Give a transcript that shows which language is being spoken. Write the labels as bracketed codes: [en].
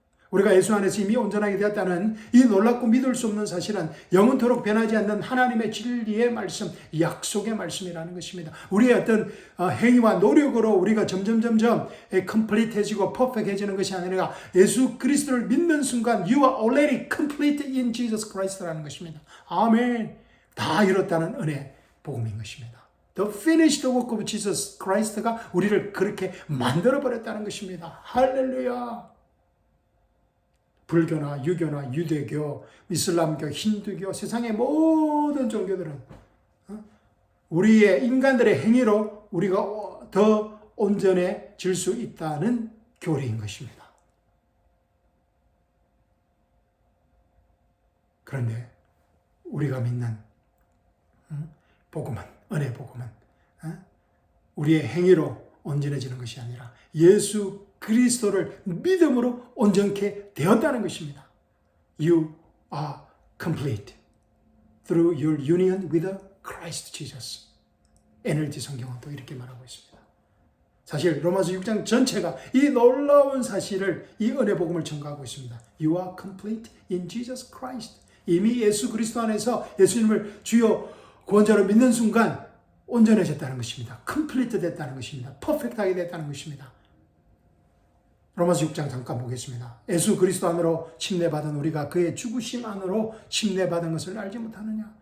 [ko] 우리가 예수 안에서 이미 온전하게 되었다는 이 놀랍고 믿을 수 없는 사실은 영원토록 변하지 않는 하나님의 진리의 말씀, 약속의 말씀이라는 것입니다. 우리의 어떤 행위와 노력으로 우리가 점점 컴플리트해지고 퍼펙트해지는 것이 아니라 예수 그리스도를 믿는 순간 [en] You are already complete in Jesus Christ [ko] 라는 것입니다. 아멘. 다 이뤘다는 은혜 복음인 것입니다. [en] The finished work of Jesus Christ가 [ko] 우리를 그렇게 만들어버렸다는 것입니다. 할렐루야. 불교나 유교나 유대교, 이슬람교, 힌두교, 세상의 모든 종교들은 우리의 인간들의 행위로 우리가 더 온전해질 수 있다는 교리인 것입니다. 그런데 우리가 믿는 복음은, 은혜 복음은 우리의 행위로 온전해지는 것이 아니라 예수 그리스도를 믿음으로 온전케 되었다는 것입니다. [en] You are complete through your union with Christ Jesus. [ko] NLT 성경은 또 이렇게 말하고 있습니다. 사실 로마서 6장 전체가 이 놀라운 사실을, 이 은혜 복음을 전가하고 있습니다. [en] You are complete in Jesus Christ. [ko] 이미 예수 그리스도 안에서 예수님을 주여 구원자로 믿는 순간 온전해졌다는 것입니다. 컴플리트 됐다는 것입니다. 퍼펙트하게 됐다는 것입니다. 로마서 6장 잠깐 보겠습니다. 예수 그리스도 안으로 침례받은 우리가 그의 죽으심 안으로 침례받은 것을 알지 못하느냐?